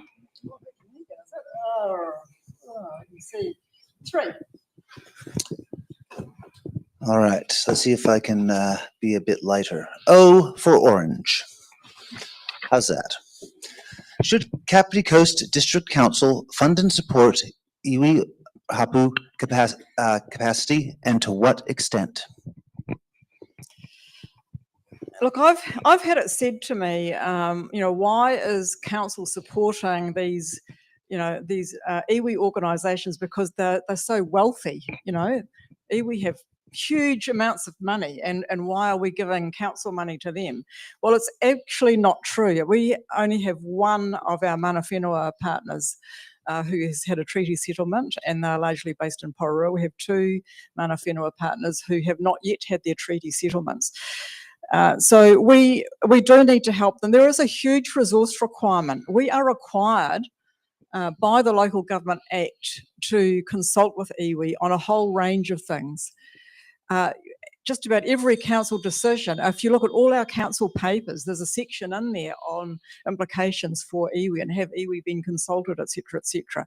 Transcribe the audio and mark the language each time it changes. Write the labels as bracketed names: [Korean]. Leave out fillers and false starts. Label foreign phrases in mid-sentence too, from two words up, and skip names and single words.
[English] Three. All right, let's see if I can be a bit lighter. O for orange. How's that? Should Kapiti Coast District Council fund and support [Māori] iwi hapu [English] capacity, and to what extent? Look, I've had it said to me, why is council supporting these, these iwi organisations, because they're so wealthy, iwi have huge amounts of money, and why are we giving council money to them? Well, it's actually not true. We only have one of our [Māori] mana whenua [English] partners who has had a treaty settlement, and they're largely based in Porora. We have two [Māori] mana whenua [English] partners who have not yet had their treaty settlements. So we do need to help them. There is a huge resource requirement. We are required by the Local Government Act to consult with iwi on a whole range of things. Just about every council decision, if you look at all our council papers, there's a section in there on implications for iwi and have iwi been consulted, etc., etc.